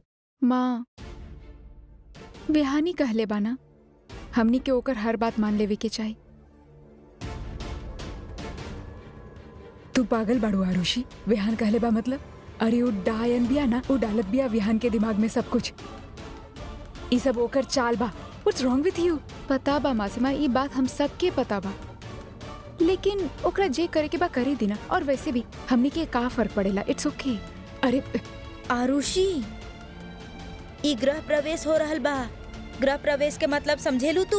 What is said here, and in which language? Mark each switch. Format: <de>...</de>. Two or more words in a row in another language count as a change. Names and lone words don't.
<bho>माँ, विहानी कहले बाना हमनी के ओकर हर बात मान लेवे के चाही। तू पागल बाड़ू आरुषि, विहान कहले बा मतलब? अरे वो डायन बिया ना, वो डालत बिया विहान के दिमाग में सब कुछ। ई सब ओकर चाल बा।</bho> <en>What's wrong with you?</en> <bho>पता बा मासिमा, ई बात हम सबके पता बा, लेकिन ओकरा जे करे के बा करे देना। और वैसे भी हमनी के का फर्क पड़ेला?</bho> <en>It's OK. अरे</en> <bho>आरुषि, ई गृह प्रवेश हो रहल बा। गृह प्रवेश के मतलब समझेलू तू?</bho>